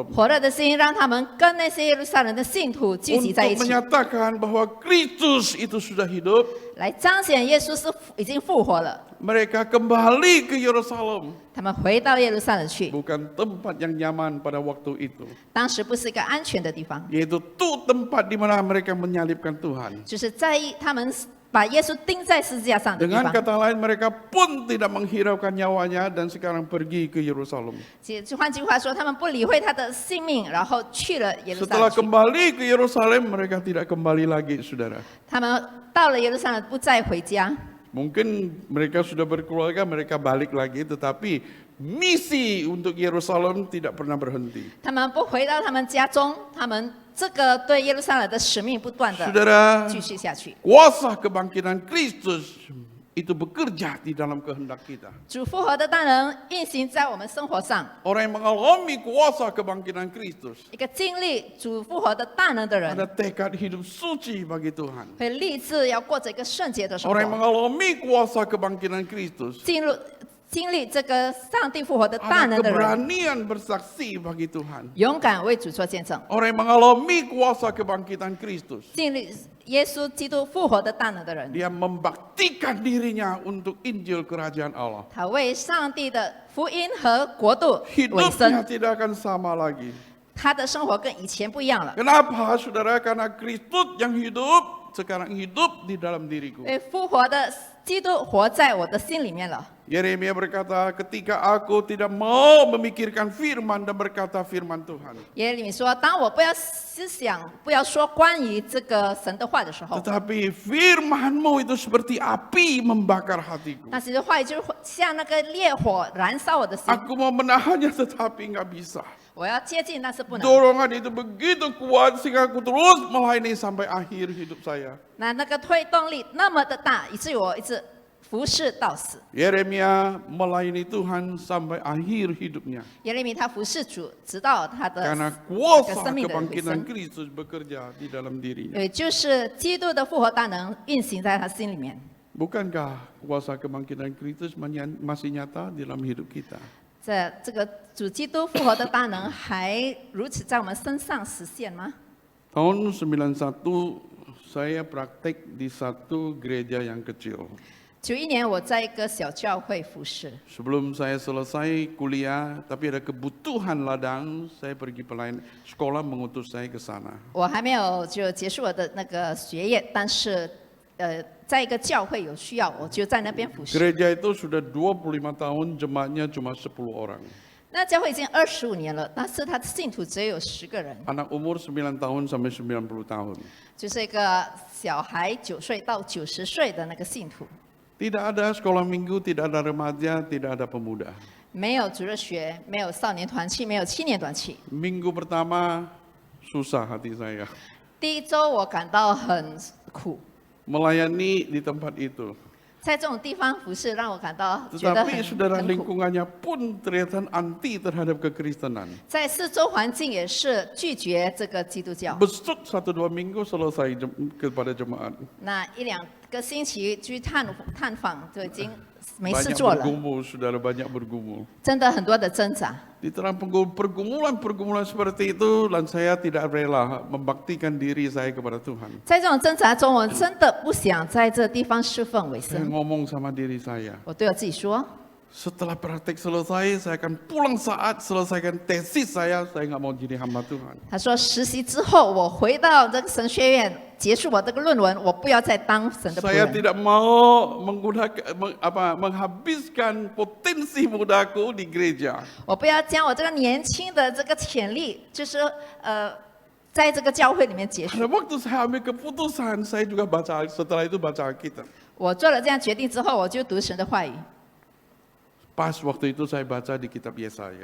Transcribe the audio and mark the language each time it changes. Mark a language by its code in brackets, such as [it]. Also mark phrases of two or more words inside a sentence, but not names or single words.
[zh] 火热的心让他们跟那些耶路撒冷的信徒聚集在一 [id] Untuk [zh] 起， [id] menyatakan bahwa Kristus itu sudah hidup. [zh] 来彰显耶稣是已经复活了。 [id] Mereka kembali ke Yerusalem. [zh] 他们回到耶路撒冷去， [id] Bukan tempat yang nyaman pada waktu itu. [zh] 当时不是一个安全的地方， [id] Yaitu itu tempat di mana mereka menyalibkan Tuhan. [zh] 就是在意他们把耶稣钉在十字架上的地 [id] Dengan [zh] 方。 [id] kata lain mereka pun tidak menghiraukan nyawanya dan sekarang pergi ke Yerusalem. [zh] 换句话说，他们不理会他的性命，然后去了耶路撒 [id] Setelah [zh] 冷去。 [id] kembali ke Yerusalem mereka tidak kembali lagi, saudara. [zh] 他们到了耶路撒冷，不再回家。 [id] Mungkin mereka sudah berkeluarga, mereka balik lagi, tetapi misi untuk Yerusalem tidak pernah berhenti. [zh] 他们不回到他们家中，他们这个对耶路撒冷的使命不断的 [id] Saudara, [zh] 继续下去。 [id] kuasa kebangkitan Kristus itu bekerja di dalam kehendak kita. [zh] 主复活的大能运行在我们生活上， [id] Orang yang mengalami kuasa kebangkitan Kristus [zh] 一个经历主复活的大能的 [id] ada [zh] 人， [id] tekad hidup suci bagi Tuhan. [zh] 会立志要过着一个圣洁的生 [id] Orang yang [zh] 活， [id] mengalami kuasa kebangkitan Kristus [zh] 经历这个上帝复活的大 [id] ada [zh] 能的人， [id] keberanian bersaksi bagi Tuhan. [zh] 勇敢为主做见证， [id] Orang yang mengalami kuasa kebangkitan Kristus [zh] 经历耶稣基督复活的大能的人， [id] dia membaktikan dirinya untuk Injil Kerajaan Allah. [zh] 他为上帝的福音和国度委 [id] Hidupnya [zh] 身， [id] tidak akan sama lagi. [zh] 他的生活跟以前不一样了。 [id] Kenapa, saudara? Karena Kristus yang hidup sekarang hidup di dalam diriku. [zh] 因为复活的基督活在我的心里面了。 [id] Yeremia berkata, ketika aku tidak mau memikirkan firman dan berkata firman Tuhan. [zh] 耶利米说：“当我不要思想、不要说关于这个神的话的时候， [id] Tetapi firmanmu itu seperti api membakar hatiku. [zh] 那神的话语就像那个烈火燃烧我的心。 [id] Aku mau menahannya tetapi nggak bisa. [zh] 我要接近，但是不能。 [id] Dorongan itu begitu kuat sehingga aku terus melayani sampai akhir hidup saya. [zh] 那个推动力那么的大，以至于我一直服侍到死。 [id] Yeremia melayani Tuhan sampai akhir hidupnya. [zh] 耶利米他服侍主，直到他的 [id] Karena kuasa [zh] 生命的尾 [id] kebangkitan [zh] 声。 [id] Kristus bekerja di dalam dirinya. [zh] 也就是基督的复活大能运行在他心里面。 [id] Bukankah kuasa kebangkitan Kristus masih nyata di dalam hidup kita? [zh] 这个主基督复活的大能还如此在我们身上实现吗？ [id] Tahun 91 saya praktek di satu gereja yang kecil. [zh] 91 年我在一个小教会服侍， [id] Sebelum saya selesai kuliah, tapi ada kebutuhan ladang, saya pergi sekolah mengutus saya ke sana. [zh] 我还没有就结束我的那个学业，但是在一个教会有需要，我就在那边服侍。 [id] Gereja itu sudah 25 tahun, jemaatnya cuma 10 orang. [zh] 那教会已经25年了，但是他的信徒只有10个人， [id] Anak umur 9 tahun sampai 90 tahun. [zh] 就是一个小孩9岁到90岁的那个信徒， [id] Tidak ada sekolah minggu, tidak ada remaja, tidak ada pemuda. [zh] 没有主日学，没有少年团契，没有青年团契。 [id] Minggu pertama susah hati saya. [zh] 第一周我感到很苦， [id] Melayani di tempat itu. [zh] 在这种地方服侍让我感到觉得 [id] Tetapi saudara [zh] 很苦。 [id] lingkungannya pun ternyata anti terhadap kekristenan. [zh] 在四周环境也是拒绝这个基督教。 [id] Besut 1-2 minggu selesai kepada jemaat. [zh] 那1-2个星期去探访就已经没事 [id] Banyak [zh] 做了， [id] bergumul, saudara, banyak bergumul. [zh] 真的很多的挣扎。 [id] Di dalam pergumulan seperti itu, dan saya tidak rela membaktikan diri saya kepada Tuhan. [zh] 在这种挣扎中，我真的不想在这地方侍奉委 [id] Saya [zh] 身。 [id] ngomong sama diri saya, [zh] 我对我自己说， [id] setelah praktek selesai, saya akan pulang saat selesaikan tesis saya nggak mau jadi hamba Tuhan. [zh] 他说实习之后，我回到这个神学院结束我这个论文，我不要再当神的仆 [id] Saya [zh] 人。 [id] tidak mau menghabiskan potensi mudaku di gereja. [zh] 我不要将我这个年轻的这个潜力，就是在这个教会里面结束。 [id] Pada waktu saya ambil keputusan, saya juga setelah itu baca Alkitab. [zh] 我做了这样决定之后，我就读神的话语。 [id] Pas waktu itu saya baca di kitab Yesaya.